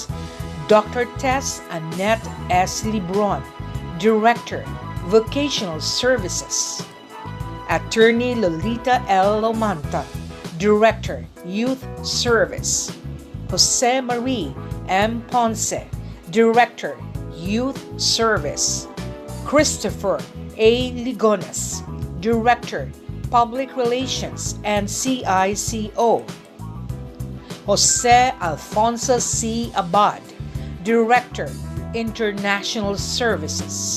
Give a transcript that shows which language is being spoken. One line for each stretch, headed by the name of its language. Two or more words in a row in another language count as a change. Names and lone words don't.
English: Dr. Tess Annette S. Libron, Director, Vocational Services. Attorney Lolita L. Lomanta, Director, Youth Service. Jose Marie M. Ponce, Director, Youth Service. Christopher A. Ligones, Director, Public Relations and CICO. Jose Alfonso C. Abad, Director, International Services.